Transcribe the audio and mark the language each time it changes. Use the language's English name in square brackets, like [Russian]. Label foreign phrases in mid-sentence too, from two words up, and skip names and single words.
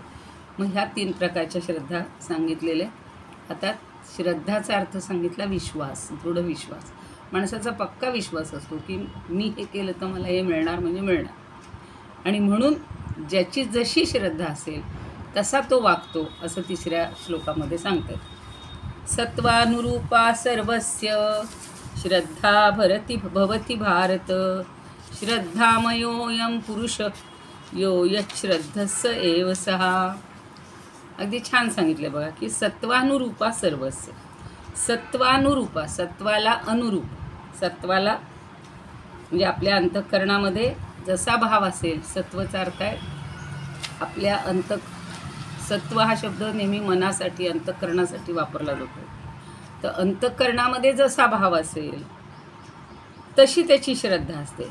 [Marathi] मग ह्या 3 प्रकारच्या श्रद्धा सांगितलेल्या. आता श्रद्धाचा अर्थ सांगितला विश्वास, दृढ विश्वास. माणसाचा पक्का विश्वास असतो की मी हे केलं तर मला हे मिळणार म्हणजे मिळणार. आणि म्हणून ज्याची जशी श्रद्धा असेल तसा तो वागतो, असं 3ऱ्या श्लोकामध्ये सांगतात. [Sanskrit] सत्वानुरूपा सर्वस्य श्रद्धा भवति भारत, श्रद्धामयोऽयं पुरुष यो यच्छ्रद्धस्स एव सः. [Marathi] अगदी छान सांगितलं बघा की [Sanskrit] सत्वानुरूपा सर्वस्य. [Marathi] सत्वानुरूपा, सत्वाला अनुरूप, सत्वाला म्हणजे आपल्या अंतःकरणामध्ये जसा भाव असेल, सत्वचा अर्थ आहे आपल्या सत्व हा शब्द नेहमी मनासाठी अंतःकरणासाठी वापरला जातो. तर अंतःकरणामध्ये जसा भाव असेल तशी त्याची श्रद्धा असते.